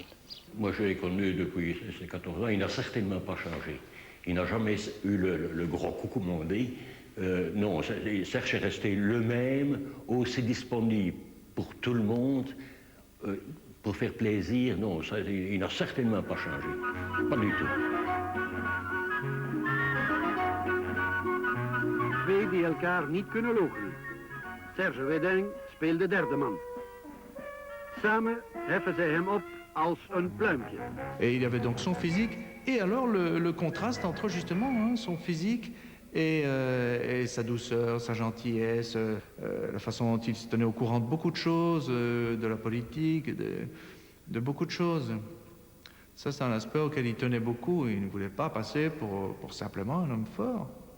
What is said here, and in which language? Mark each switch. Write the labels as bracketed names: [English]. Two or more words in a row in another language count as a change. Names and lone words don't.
[French] Moi, je l'ai connu depuis ses 14 ans, il n'a certainement pas changé. Il n'a jamais eu le gros coucou mondé. Non, Serge est resté le même, aussi disponible pour tout le monde, pour faire plaisir. Non, il n'a certainement pas changé. Pas du tout. [Dutch] Twee die elkaar niet kunnen loochenen. Serge Reding speelde derde man. Samen heffen zij hem op als een pluimpje. [French] Et il avait donc son physique, et alors le contraste entre justement son physique et sa douceur, sa gentillesse, la façon dont il se tenait au courant de beaucoup de choses, de la politique, de beaucoup de choses. Ça, c'est un aspect auquel il tenait beaucoup. Il ne voulait pas passer pour simplement un homme fort.